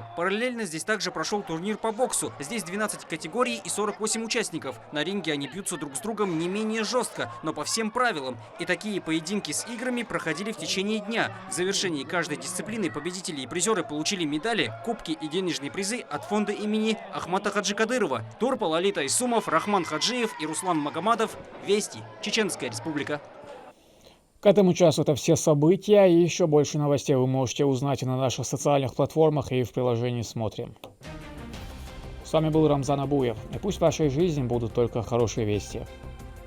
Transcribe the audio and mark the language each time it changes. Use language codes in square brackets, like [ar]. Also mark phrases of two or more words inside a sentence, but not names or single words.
[ru] Параллельно здесь также прошел турнир по боксу. Здесь 12 категорий и 48 участников. На ринге они бьются друг с другом не менее жестко, но по всем правилам. И такие поединки с играми проходили в течение дня. В завершении каждой дисциплины победители и призеры получили медали, кубки и денежные призы от фонда имени Ахмата Хаджи Кадырова. Турпал Лалита Исумов, Рахман Хаджиев и Руслан Магомадов. Вести, Чеченская Республика. К этому часу это все события, и еще больше новостей вы можете узнать на наших социальных платформах и в приложении «Смотрим». С вами был Рамзан Абуев, и пусть в вашей жизни будут только хорошие вести.